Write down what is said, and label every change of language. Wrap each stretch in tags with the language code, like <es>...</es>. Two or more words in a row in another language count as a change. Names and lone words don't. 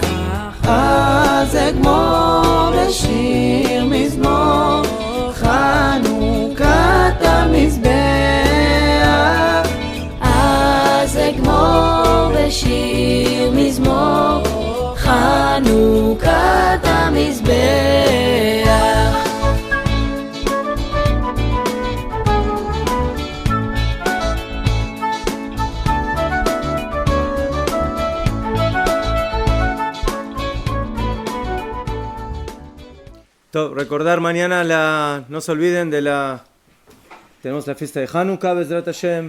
<he>אז אגמור לשיר מזמור, חנוכת המזבח. אז אגמור לשיר מזמור, חנוכת המזבח.</he> <es>Recordar mañana no se olviden tenemos la fiesta de Hanukkah,</es> <he>בעזרת השם.</he>